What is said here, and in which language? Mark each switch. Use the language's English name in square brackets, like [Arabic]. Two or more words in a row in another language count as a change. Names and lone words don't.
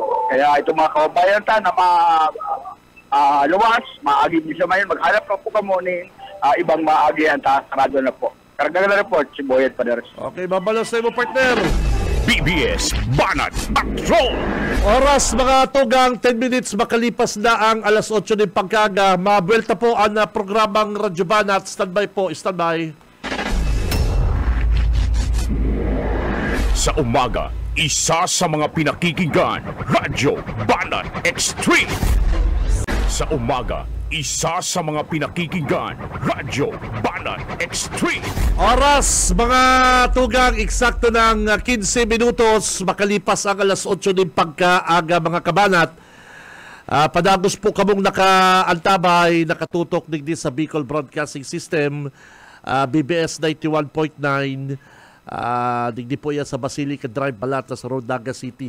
[Bikol] Kaya itong mga kababayan na luwas, maagi din sa Mayon, maghanap pa po kamo ni ibang maagihan, sarado na po. [Filipino] Karagdagan na report, si Boyet Paderes. [Bikol] Okay, babalos na mo, partner. BBS Banat Patrol. [Filipino] Oras mga tugang 10 minutes makalipas na ang alas 8 ng pagkaga. [Bikol] Mabuelta po ang programang Radyo Banat. [English] Standby po, standby. [Filipino] Sa umaga, isa sa mga pinakikinggan, Radyo Banat Extreme. Sa umaga, isa sa mga pinakikinggan, Radyo Banat Extreme. Oras, mga tugang, eksakto ng 15 minutos, makalipas ang alas 8 ng pagkaaga, mga kabanat. [Bikol] Padagos po kamong nakaantabay, nakatutok digdi sa Bicol Broadcasting System, BBS 91.9, digdi po yan sa Basilica Drive, Balatas Road, Naga City.